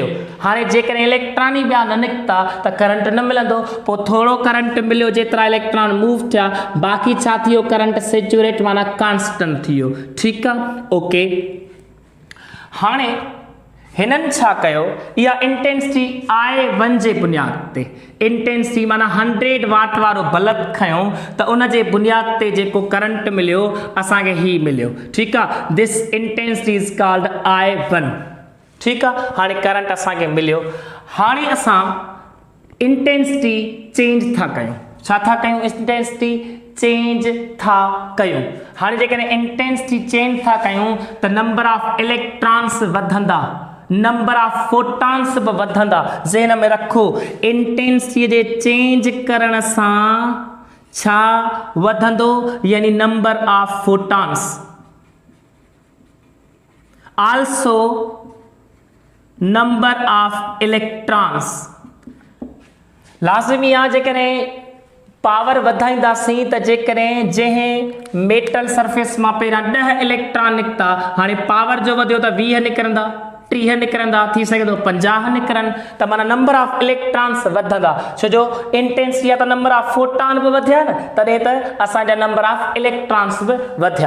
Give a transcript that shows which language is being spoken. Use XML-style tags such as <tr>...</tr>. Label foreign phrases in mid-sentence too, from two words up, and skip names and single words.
<sd>हाणे जेकॾहिं इलेक्ट्रॉन ई ॿिया न निकिता त करंट न मिलंदो, पोइ थोरो करंट मिलियो जेतिरा इलेक्ट्रॉन मूव थिया, बाक़ी छा थी वियो,</sd> <en>current saturate</en> <sd>माना कांस्टेंट थी वियो, ठीकु आहे, ओके। हाणे हिननि छा कयो, इहा इंटेंसिटी I1 जे बुनियाद ते, इंटेंसिटी माना 100 वाट वारो बल्ब खयों त उन जे बुनियाद ते जेको करंट मिलियो असांखे ही मिलियो, ठीकु आहे।</sd> <en>this intensity is called I1,</en> <sd>ठीकु आहे। हाणे करंट असांखे मिलियो, हाणे असां</sd> <en>intensity change</en> <sd>था कयूं, छा था कयूं,</sd> <en>intensity change</en> <sd>था कयूं। हाणे जेकॾहिं</sd> <en>intensity change</en> <sd>था कयूं त</sd> <en>number of electrons</en> <sd>वधंदा,</sd> <en>number of photons</en> <sd>बि वधंदा। ज़हन में रखो, इंटेंसिटी जे चेंज करण सां छा वधंदो,</sd> <en>यानी number of photons, also number of electrons.</en> <sd>लाज़मी आहे जेकॾहिं पावर वधाईंदासीं त जेकॾहिं जंहिं</sd> <en>metal surface</en> <sd>मां पहिरियां 10 इलेक्ट्रॉन निकिता, हाणे पावर जो वधियो त 20 निकिरंदा, 30 निकिरंदा, थी सघे थो 50 निकिरनि, त माना</sd> <en>number of electrons</en> <sd>वधंदा, छो जो इंटेंसिटी आहे त</sd> <en>number of photon</en> <sd>बि वधिया न, तॾहिं त असांजा</sd> <en>number of electrons</en> <sd>बि वधिया।</sd>